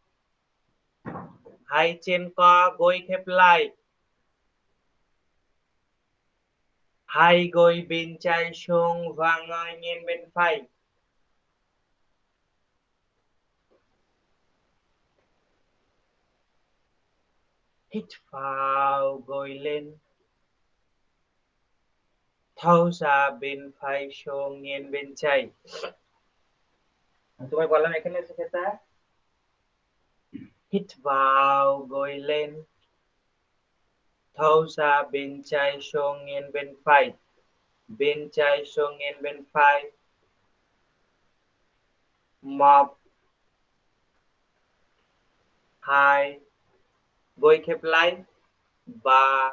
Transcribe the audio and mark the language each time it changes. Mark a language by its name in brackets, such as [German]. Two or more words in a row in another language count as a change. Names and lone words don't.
[Vietnamese] hai trên co gối khép lại hai gối bên trái xuống và ngồi nghiêng bên phải hít vào gối lên thao ra bên phải xuống nghiêng bên trái [Bangla] তোমায় বললাম এখানে শেখাতে [Vietnamese] hít vào gối lên thao ra bên trái xuống nghiêng bên phải bên trái xuống nghiêng bên phải một hai gối khép lại ba